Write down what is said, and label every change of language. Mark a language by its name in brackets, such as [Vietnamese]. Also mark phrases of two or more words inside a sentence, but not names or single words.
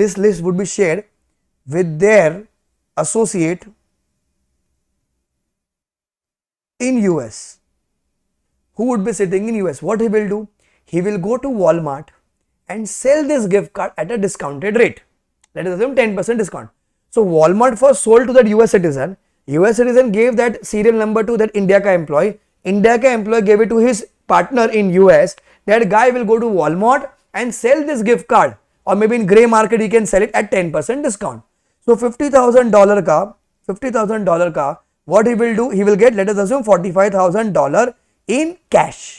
[English] This list would be shared with their associate in US, who would be sitting in US. What he will do? He will go to Walmart and sell this gift card at a discounted rate. Let us assume 10% discount. So Walmart first sold to that US citizen. US citizen gave that serial number to that India ka employee. India ka employee gave it to his partner in US. That guy will go to Walmart and sell this gift card, or maybe in grey market he can sell it at 10% discount. So $50,000 ka, what he will do? He will get, let us assume, $45,000 in cash.